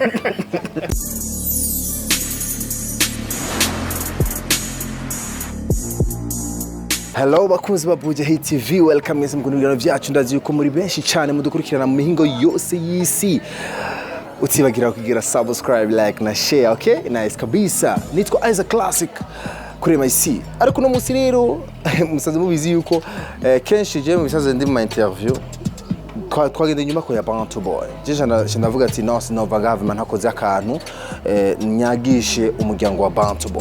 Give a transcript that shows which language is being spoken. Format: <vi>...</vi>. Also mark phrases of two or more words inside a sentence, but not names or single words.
<rn>Hello bakunzi ba Buja Hit TV, welcome mwese mu biganiro byacu. Ndazi yuko muri benshi cyane mudukurikirana mu mihingo yose y'isi. Utibagira kugira subscribe, like na share, okay? Nice kabisa. Nitwa Isaac Classic kuri MIC. Ariko no munsi rero musanze mubizi yuko kenshi je mu bisaze ndi mu interview twagende nyuma ko ya Bantu Boy. Je ndavuga ati no sinova government hakoze akantu nyagishe umuryango wa Bantu Boy.</rn>